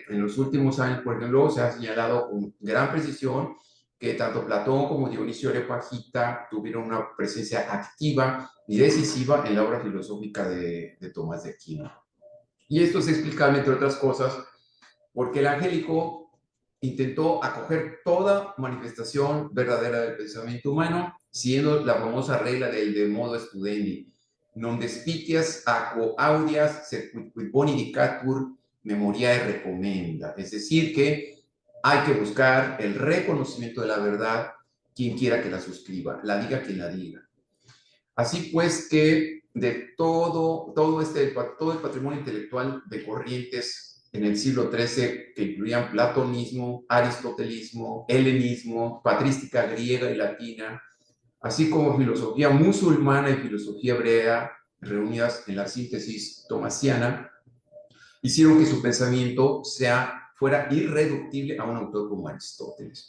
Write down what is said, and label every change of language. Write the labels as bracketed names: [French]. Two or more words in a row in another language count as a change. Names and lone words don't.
[Spanish] En los últimos años, por ejemplo, se ha señalado con gran precisión que tanto Platón como Dionisio Areopagita tuvieron una presencia activa y decisiva en la obra filosófica de Tomás de Aquino. Y esto es explicable, entre otras cosas, porque el angélico intentó acoger toda manifestación verdadera del pensamiento humano, siendo la famosa regla del [Latin] de modo studendi, non despicias aquo audias sequit boni dicatur memoriae recomenda. [Spanish] Es decir, que hay que buscar el reconocimiento de la verdad, quien quiera que la suscriba, la diga quien la diga. Así pues que de todo el patrimonio intelectual de corrientes en el siglo XIII, que incluían platonismo, aristotelismo, helenismo, patrística griega y latina, así como filosofía musulmana y filosofía hebrea, reunidas en la síntesis tomasiana, hicieron que su pensamiento fuera irreductible a un autor como Aristóteles.